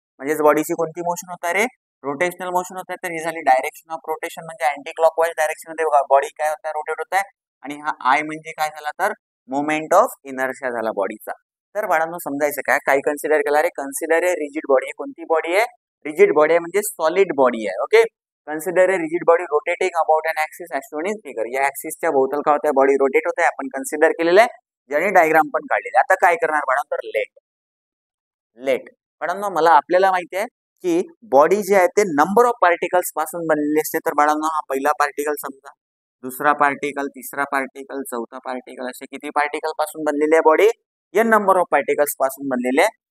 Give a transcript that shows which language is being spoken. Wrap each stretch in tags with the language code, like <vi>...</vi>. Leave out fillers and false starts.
<mr>म्हणजेच बॉडीची कोणती मोशन होत आहे रे, रोटेशनल मोशन होत आहे. तर ही झाली डायरेक्शन ऑफ रोटेशन, म्हणजे अँटी क्लॉकवाईज डायरेक्शन मध्ये बॉडी काय होत आहे, रोटेट होत आहे. आणि हा आय म्हणजे काय झाला तर मोमेंट ऑफ इनर्शिया झाला बॉडीचा. तर बाळांनो समजायचं काय, काही कन्सिडर केला रे,</mr> <en>Consider a rigid body.</en> <mr>कोणती बॉडी आहे, रिजिड बॉडी आहे, म्हणजे सॉलिड बॉडी आहे.</mr> <en>Okay, consider a rigid body rotating about an axis as shown in figure.</en> <mr>या ऍक्सिसच्या भोवताल काय होत आहे, बॉडी रोटेट होत आहे. आपण कन्सिडर केलेलं आहे, ज्याने डायग्राम पण काढलेले. आता काय करणार बाळांनो, तर लेट बाळांनो, मला आपल्याला माहिती आहे की बॉडी जे आहे ते नंबर ऑफ पार्टिकल्स पासून बनलेली असते. तर बाळांनो हा पहिला पार्टिकल समजा, दुसरा पार्टिकल, तिसरा पार्टिकल, चौथा पार्टिकल, असे किती पार्टिकल पासून बनलेली आहे body, N number of particles पासून बनलेले.</mr>